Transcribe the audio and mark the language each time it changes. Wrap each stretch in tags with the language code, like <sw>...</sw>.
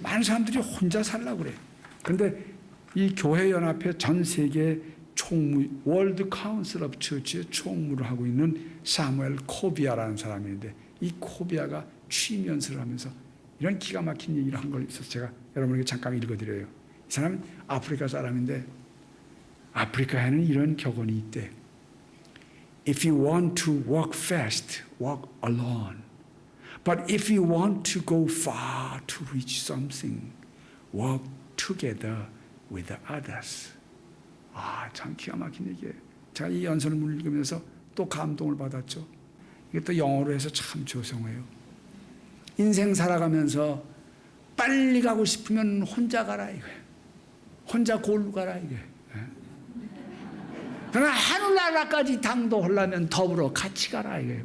<ko>많은 사람들이 혼자 살라고 그래요. 그런데 이 교회연합회 전 세계 총무, 월드 카운슬 오브 처치의 총무를 하고 있는 사무엘 코비아라는 사람이 있는데 이 코비아가 취임 연설을 하면서 이런 기가 막힌 얘기를 한 걸 있어서 제가 여러분에게 잠깐 읽어드려요. 이 사람은 아프리카 사람인데 아프리카에는 이런 격언이 있대.</ko> <en>If you want to walk fast, walk alone. But if you want to go far to reach something, walk together with others.</en> <ko>참 기가 막힌 얘기예요. 제가 이 연설문을 읽으면서 또 감동을 받았죠. 이게 또 영어로 해서 참 죄송해요. 인생 살아가면서 빨리 가고 싶으면 혼자 가라 이거예요. 혼자 골로 가라 이거예요. 그러나 하늘나라까지 당도하려면 더불어 같이 가라 이거예요.</ko>